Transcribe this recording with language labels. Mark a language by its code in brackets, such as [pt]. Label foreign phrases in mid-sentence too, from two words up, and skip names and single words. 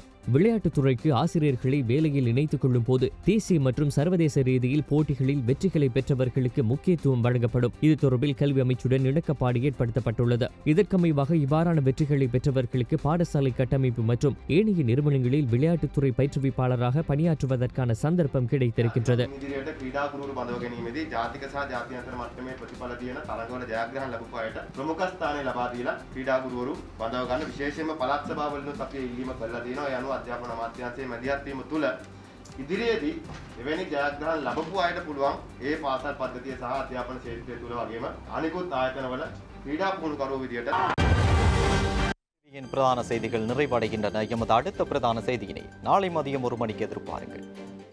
[ta] விளையாட்டுத்துறைக்கு ஆசிரியர்களை வேலையில் இணைத்துக் கொள்ளும் போது தேசிய மற்றும் சர்வதேச ரீதியில் போட்டிகளில் வெற்றிகளை பெற்றவர்களுக்கு முக்கியத்துவம் வழங்கப்படும். இது தொடர்பில் கல்வி அமைச்சுடன் இணக்கப்பாடு ஏற்படுத்தப்பட்டுள்ளது. இதற்கமைவாக இவ்வாறான வெற்றிகளை பெற்றவர்களுக்கு பாடசாலை கட்டமைப்பு மற்றும் ஏனைய நிறுவனங்களில் விளையாட்டுத்துறை பயிற்றுவிப்பாளராக பணியாற்றுவதற்கான சந்தர்ப்பம் கிடைத்திருக்கின்றது. [si] ඉදිරියේදී එවැනි ජයග්‍රහණ ලැබපු අයට පුළුවන් ඒ පාසල් පද්ධතිය සහ අධ්‍යාපන ක්ෂේත්‍රය තුළ වගේම අනිකුත් ආයතනවල ක්‍රීඩා පුහුණුකරුවෝ විදියට [ta] பிரதான செய்திகள் நிறைவடைகின்றன. எமது அடுத்த பிரதான செய்தியினை நாளை மதியம் 1 மணிக்கு எதிர்பாருங்கள்.